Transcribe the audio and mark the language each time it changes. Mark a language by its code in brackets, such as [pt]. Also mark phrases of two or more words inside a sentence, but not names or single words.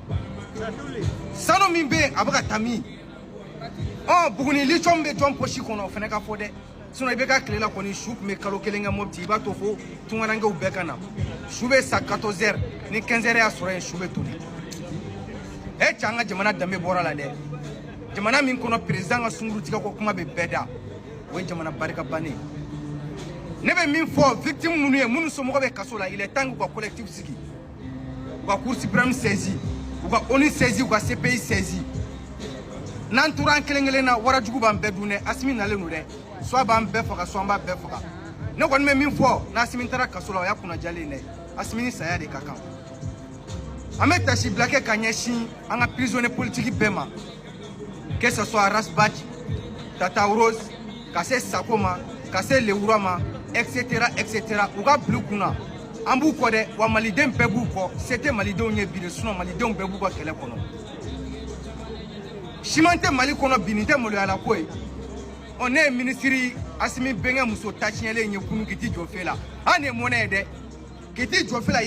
[bm] sanu min bɛ yen a bɛ ka taa min Buguni lithium bɛ jɔn poche kɔnɔ o fana ka fɔ dɛ sinon i bɛ ka tile la kɔni su tun bɛ kalo 1 kɛ Mopti i b'a to fo tungarankew bɛɛ ka na su bɛ sa 14 heures ni 15 heures y'a sɔrɔ yen su bɛ toli cɛ an ka jamana danbe bɔra la dɛ jamana min kɔnɔ président ka sunkurutigɛ ko kuma bɛ bɛɛ da o ye jamana barika bannen ne bɛ min fɔ victime minnu ye minnu somɔgɔ bɛ kaso la [fr] il est temps [bm] k'u ka collectif sigi u ka [fr] cour suprême [bm] saisi u ka ONU saisi u ka CPI saisi n'an tora an kelen na warajugu b'an bɛɛ dun dɛ Asimi nalen don dɛ soit b'an bɛɛ faga soit an b'a bɛɛ faga ne kɔni bɛ min fɔ n'Asimi taara kaso la o y'a kunnajalen dɛ Asimi ni saya de ka kan an bɛ tasi bila kɛ ka ɲɛsin an ka [fr] prisonnier politique [bm] bɛɛ ma [fr] que ce soit [bm] Rasbach Tata Rose ka se Sako ma ka se Lewura ma etc u ka bila u kunna an b'u kɔ dɛ wa maliden bɛɛ b'u kɔ se tɛ malidenw ye bi de sinon malidenw bɛɛ b'u ka kɛlɛ kɔnɔ siman tɛ Mali kɔnɔ bi nin tɛ maloyala ko ye ne ye ministre Asimi Bɛnkɛ muso ta tiɲɛlen ye kunun k'i t'i jɔ fɛ la an ye mɔnɛ ye dɛ k'i t'i jɔ fɛ la